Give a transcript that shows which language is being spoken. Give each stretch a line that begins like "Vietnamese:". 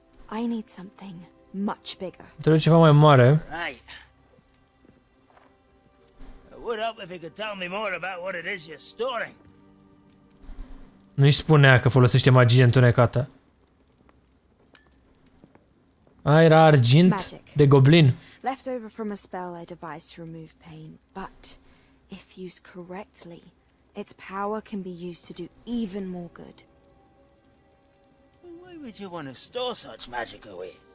English: I need something much bigger.
Romanian: Trebuie ceva mai mare.
English: Right. It would help if you could tell me more about what it is you're storing.
Romanian: Nu-i spunea că folosește magie întunecată. Era argint
English: Magic.
Romanian: de goblin.
English: Left over from a spell I devised to remove pain, but if used correctly, its power can be used to do even more good. Why would you want to store such magic away?